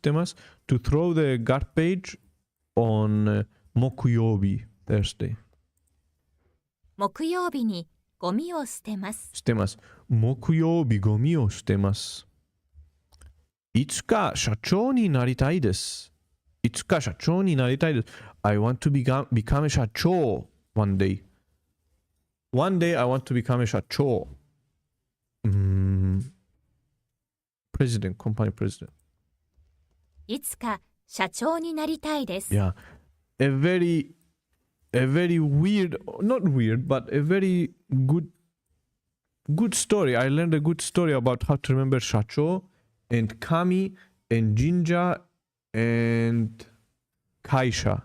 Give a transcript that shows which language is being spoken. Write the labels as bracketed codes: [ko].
[en] To throw the garbage on 木曜日 Thursday。 [ja] 木曜日にゴミを捨てます。捨てます。木曜日ゴミを捨てます。いつか社長になりたいです。いつか社長になりたいです。 [en] I want to become a 社長 one day. One day I want to become a 社長。 President, company president. [ja] いつか社長になりたいです。 [en] Yeah. A very weird, not weird, but a very good story. I learned a good story about how to remember Shacho and Kami and Jinja and Kaisha.